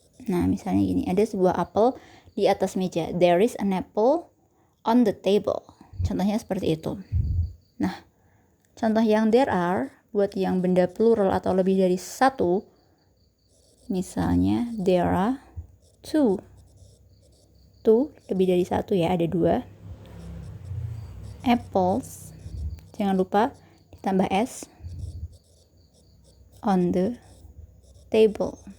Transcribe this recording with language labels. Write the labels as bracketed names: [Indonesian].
[Indonesian] Nah, misalnya gini, ada sebuah apel di atas meja. [English] There is an apple on the table. [Indonesian] Contohnya seperti itu. Nah, contoh yang there are, buat yang benda plural atau lebih dari satu, misalnya there are two. Two, lebih dari satu ya, ada 2. Apples, jangan lupa ditambah S, on the table.